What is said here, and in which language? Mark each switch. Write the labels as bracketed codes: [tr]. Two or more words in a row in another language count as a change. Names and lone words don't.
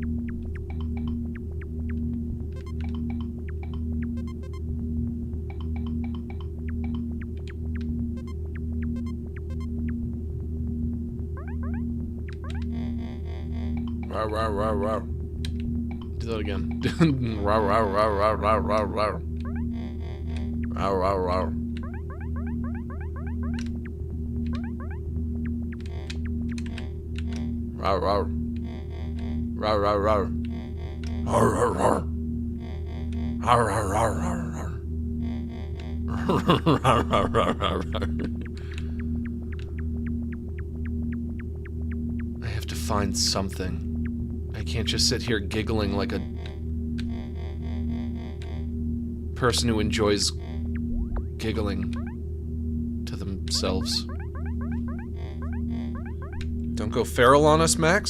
[en] Rawr, rawr, rawr, rawr. Do that again. Rawr, rawr, rawr, rawr, rawr, rawr, rawr. Rawr, rawr, rawr. Rawr, rawr. Rawr, rawr, rawr. Rawr, rawr, rawr. Rawr, rawr, rawr, rawr, rawr. Rawr, rawr, rawr, rawr, rawr. I have to find something. I can't just sit here giggling like a person who enjoys giggling to themselves. Don't go feral on us, Max.